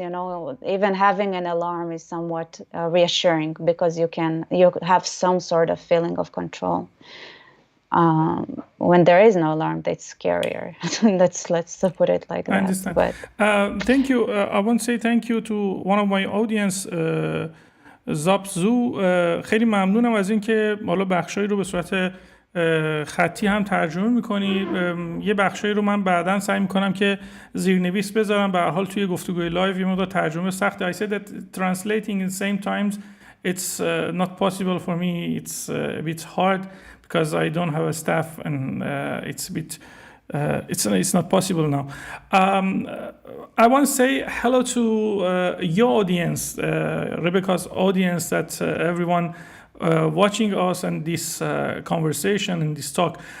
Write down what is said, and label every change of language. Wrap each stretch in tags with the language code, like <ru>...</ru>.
<en>Even having an alarm is somewhat reassuring, because you have some sort of feeling of control. When there is no alarm, that's scarier. let's put it like that. I understand. But thank you. I want to say thank you to one of my audience, زابزو.</en> <fa>خیلی ممنونم از اینکه حالا بخشایی رو به صورت خطی هم ترجمه میکنید. یه بخشایی رو من بعداً سعی میکنم که زیرنویس بذارم. به هر حال توی گفتگوی لایو یه مقدار ترجمه سخته.</fa> <en>I said that translating in the same times it's not possible for me. It's a bit hard because I don't have a staff, and it's a bit it's not possible now. I want to say hello to your audience, Rebecca's audience, that everyone watching us and this conversation and this talk.</en>